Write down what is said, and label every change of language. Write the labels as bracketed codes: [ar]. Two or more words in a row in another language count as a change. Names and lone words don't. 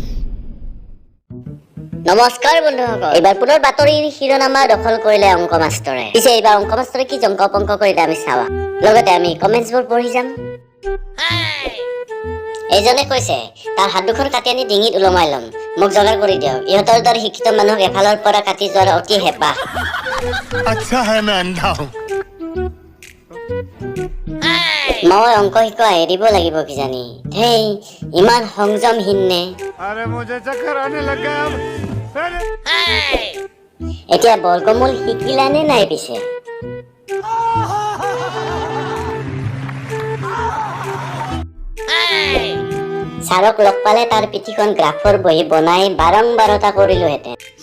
[as] নমস্কাৰ বন্ধুসকল, এইবাৰ পুনৰ বাতৰিৰ শিৰোনামা দখল কৰিলে অংক মাষ্টৰে। পিছে এইবাৰ অংক মাষ্টৰে কি জংক পংক কৰিলে আমি চাওঁ, লগতে আমি কমেণ্টছবোৰ পঢ়ি যাম। এইজনে কৈছে তাৰ হাত দুখন কাটি আনি ডিঙিত ওলমাই ল'ম, মোক যোগাৰ কৰি দিয়ক। ইহঁতৰ দৰে শিক্ষিত মানুহক এফালৰ পৰা কাটি যোৱাৰ অতি হেঁপাহ। [hi] अच्छा है मैं अंधा हूँ। [as] মই অংক শিকোৱা এৰিব লাগিব কিজানি। হেই ইমান সংযমহীন নে? [hi] अरे मुझे चक्कर आने लग गया अब। [as] এতিয়া বৰ্গমূল শিকিলানে নাই পিছে? ছাৰক লগ পালে তাৰ পিঠিখন গ্ৰাফৰ বহি বনাই বাৰম্বাৰতা কৰিলোহেঁতেন।